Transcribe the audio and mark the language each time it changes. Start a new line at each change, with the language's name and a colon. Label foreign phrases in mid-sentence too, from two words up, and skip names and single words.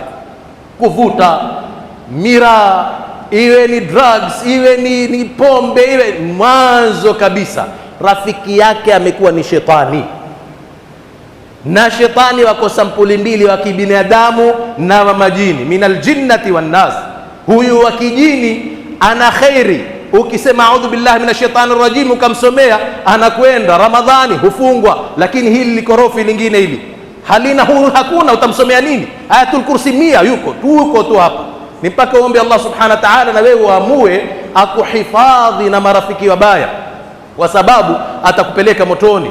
Swahili: Kuvuta mira, iwe ni drugs, iwe ni pombe, iwe mwanzo kabisa rafiki yake amekuwa ni shetani. Na shetani wako sampuli mbili, wa kibinadamu na wa majini,
Arabic: من الجنة والناس.
Swahili: Huyu wa kijini ana khairi, ukisema
Arabic: أعوذ بالله من الشيطان الرجيم
Swahili: ukamsomea, anakwenda. Ramadhani hufungwa, lakini hili likorofi lingine hili halina, hakuna, utamsomea nini? Ayatul Kursi 100 yuko tu hapa. Ni mpaka uombe
Arabic: الله سبحانه وتعالى,
Swahili: na wewe uamue akuhifadhi na marafiki wabaya, kwa sababu atakupeleka motoni.